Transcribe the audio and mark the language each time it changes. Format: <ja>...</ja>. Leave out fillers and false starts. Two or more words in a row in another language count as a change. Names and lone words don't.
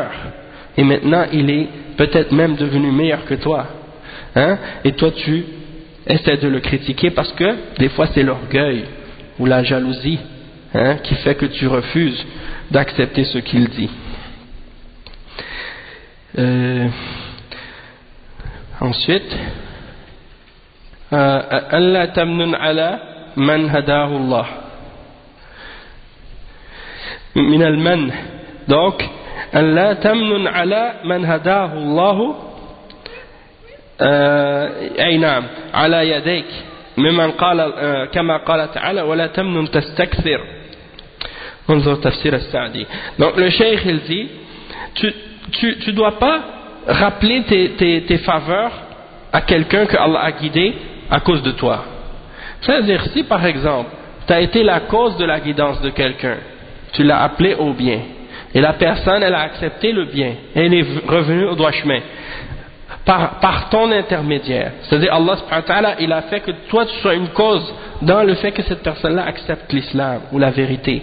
<fr>Et maintenant il est peut-être même devenu meilleur que toi, et toi tu essaies de le critiquer parce que des fois c'est l'orgueil ou la jalousie qui fait que tu refuses d'accepter ce qu'il dit. Ensuite,</fr> <ar>الله تمنن على من هداه الله من المن. Donc الله تمنن على من هداه الله أي نعم على يديك ممن قال كما قال تعالى ولا تمنن تستكثر. انظر تفسير السعدي.</ar> <fr>Donc le cheikh il dit tu dois pas rappeler tes faveurs à quelqu'un que Allah a guidé à cause de toi. C'est-à-dire si par exemple tu as été la cause de la guidance de quelqu'un, tu l'as appelé au bien, et la personne elle a accepté le bien, et elle est revenue au droit chemin, par ton intermédiaire, c'est-à-dire Allah</fr> <ar>سبحانه وتعالى,</ar> <fr>il a fait que toi tu sois une cause dans le fait que cette personne-là accepte l'islam, ou la vérité.</fr>